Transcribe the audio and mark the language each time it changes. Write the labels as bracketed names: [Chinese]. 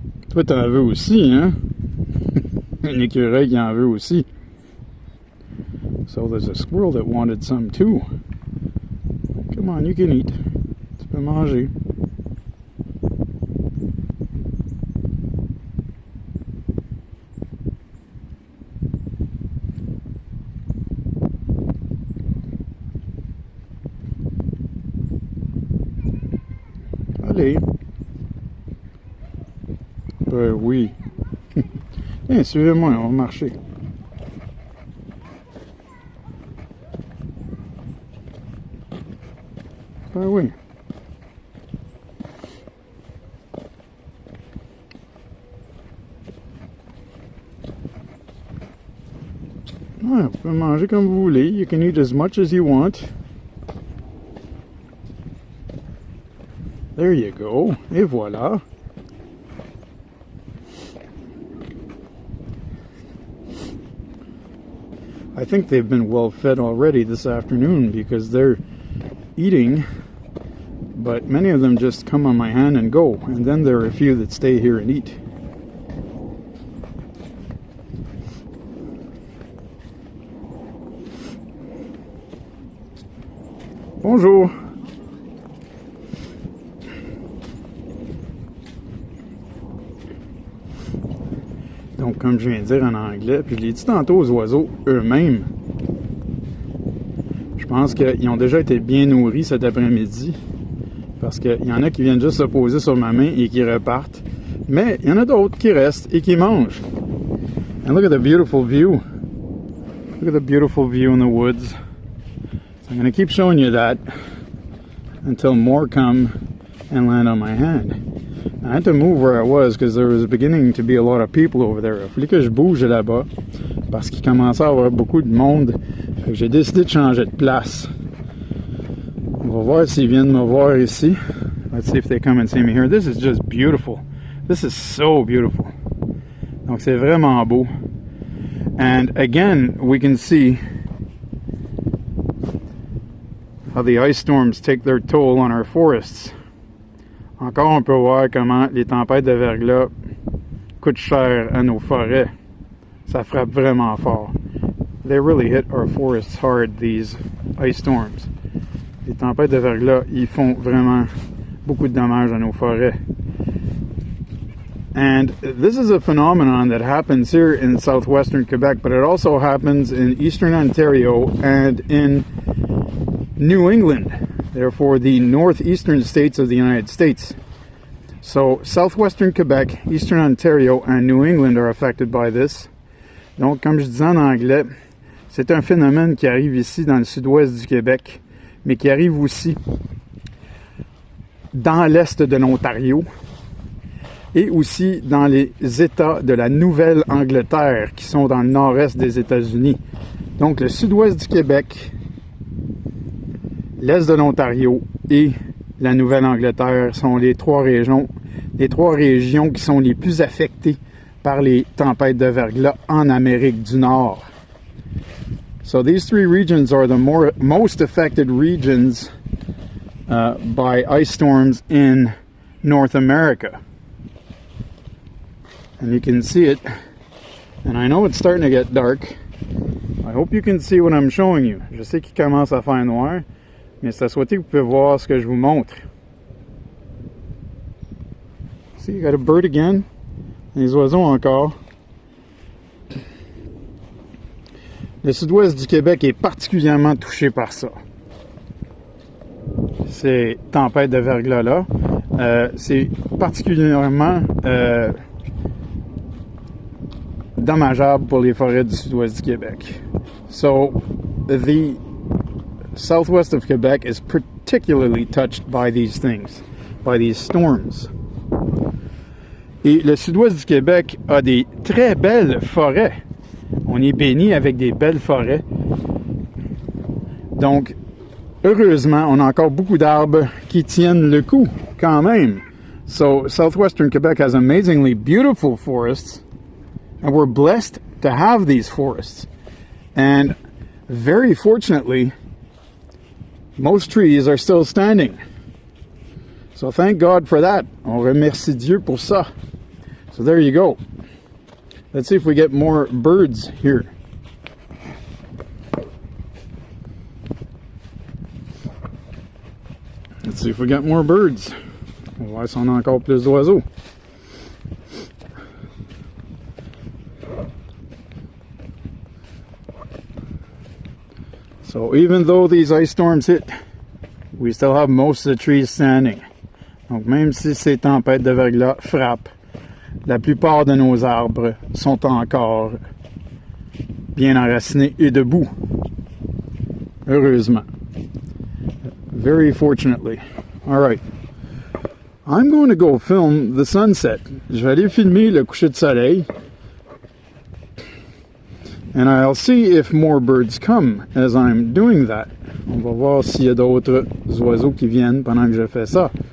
[French] Toi, t'en veux aussi, hein? Un écureuil qui en veut aussi. [English] So there's a squirrel that wanted some too. Come on, you can eat. [French] Tu peux manger. Soleil. Ben oui. Tiens, suivez-moi, on va marcher. Ben oui. Ouais, vous pouvez manger comme vous voulez. [English] You can eat as much as you want. There you go. [French] Et voilà. [English] I think they've been well fed already this afternoon because they're eating, but many of them just come on my hand and go, and then there are a few that stay here and eat. [French] Bonjour. Donc, comme je viens de dire en anglais, puis je l'ai dit tantôt aux oiseaux eux-mêmes, je pense qu'ils ont déjà été bien nourris cet après-midi, parce qu'il y en a qui viennent juste se poser sur ma main et qui repartent, mais il y en a d'autres qui restent et qui mangent. [English] And look at the beautiful view. Look at the beautiful view in the woods. So I'm going to keep showing you that until more come and land on my hand. I had to move where I was because there was beginning to be a lot of people over there. [French] Il fallait que je bouge là-bas parce qu'il commençait à avoir beaucoup de monde. Fait que j'ai décidé de changer de place. On va voir s'ils viennent me voir ici. [English] Let's see if they come and see me here. This is just beautiful. This is so beautiful. [French] Donc c'est vraiment beau. [English] And again, we can see how the ice storms take their toll on our forests. [French] Encore, on peut voir comment les tempêtes de verglas coûtent cher à nos forêts. Ça frappe vraiment fort. [English] They really hit our forests hard, these ice storms. [French] Les tempêtes de verglas, ils font vraiment beaucoup de dommages à nos forêts. [English] And this is a phenomenon that happens here in southwestern Quebec, but it also happens in eastern Ontario and in New England. Therefore, the northeastern states of the United States. So, southwestern Quebec, eastern Ontario, and New England are affected by this. [French] Donc, comme je disais en anglais, c'est un phénomène qui arrive ici dans le sud-ouest du Québec, mais qui arrive aussi dans l'est de l'Ontario et aussi dans les États de la Nouvelle-Angleterre qui sont dans le nord-est des États-Unis. Donc, le sud-ouest du Québec, l'est de l'Ontario et la Nouvelle-Angleterre sont les trois régions qui sont les plus affectées par les tempêtes de verglas en Amérique du Nord. [English] So these three regions are the most affected regions by ice storms in North America. And you can see it. And I know it's starting to get dark. I hope you can see what I'm showing you. [French] Je sais qu'il commence à faire noir. Mais c'est à souhaiter que vous pouvez voir ce que je vous montre. [English] See, you got a bird again. [French] Les oiseaux encore. Le sud-ouest du Québec est particulièrement touché par ça. Ces tempêtes de verglas-là. C'est particulièrement dommageable pour les forêts du sud-ouest du Québec. [English] So, the southwest of Quebec is particularly touched by these things, by these storms. [French] Et le sud-ouest du Québec a des très belles forêts. On est béni avec des belles forêts. Donc, heureusement, on a encore beaucoup d'arbres qui tiennent le coup, quand même. [English] So, southwestern Quebec has amazingly beautiful forests, and we're blessed to have these forests. And very fortunately, most trees are still standing. So thank God for that. [French] On remercie Dieu pour ça. [English] So there you go. Let's see if we get more birds here. Let's see if we get more birds. [French] On va voir si on a encore plus d'oiseaux. [English] So even though these ice storms hit, we still have most of the trees standing. [French] Donc même si ces tempêtes de verglas frappent, la plupart de nos arbres sont encore bien enracinés et debout. Heureusement. [English] Very fortunately. All right. I'm going to go film the sunset. [French] Je vais aller filmer le coucher de soleil. [English] And I'll see if more birds come as I'm doing that. [French] On va voir s'il y a d'autres oiseaux qui viennent pendant que je fais ça.